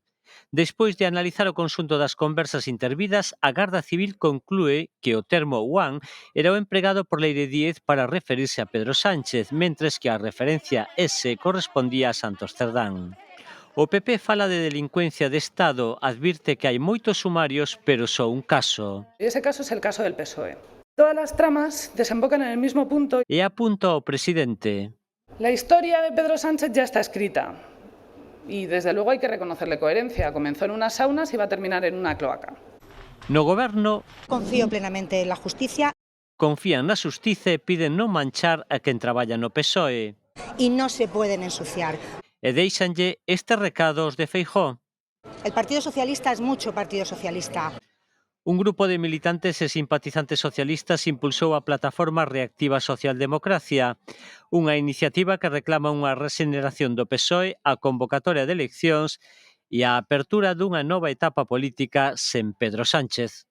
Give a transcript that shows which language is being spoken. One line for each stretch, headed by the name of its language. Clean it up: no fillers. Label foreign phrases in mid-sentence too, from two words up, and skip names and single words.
Galician: Despois de analizar o conxunto das conversas intervidas, a Garda Civil conclúe que o termo Juan era o empregado por Leire Díez para referirse a Pedro Sánchez, mentres que a referencia ese correspondía a Santos Cerdán. O PP fala de delincuencia de Estado, advirte que hai moitos sumarios, pero só un caso.
Spanish: Ese caso es el caso del PSOE. Todas las tramas desembocan en el mismo punto.
Galician: E apunta ao presidente.
Spanish: La historia de Pedro Sánchez ya está escrita. Y desde luego hay que reconocerle coherencia. Comenzó en unas saunas y va a terminar en una cloaca.
Galician: No goberno...
Spanish: Confío plenamente en la justicia.
Galician: confían na xustiza e piden non manchar a quen traballa no PSOE.
Spanish: Y no se pueden ensuciar.
Galician: E déixanlle este recado aos de Feijóo.
Spanish: El Partido Socialista es mucho Partido Socialista.
Galician: Un grupo de militantes e simpatizantes socialistas impulsou a plataforma Reactiva Socialdemocracia, unha iniciativa que reclama unha rexeneración do PSOE, a convocatoria de eleccións e a apertura dunha nova etapa política sen Pedro Sánchez.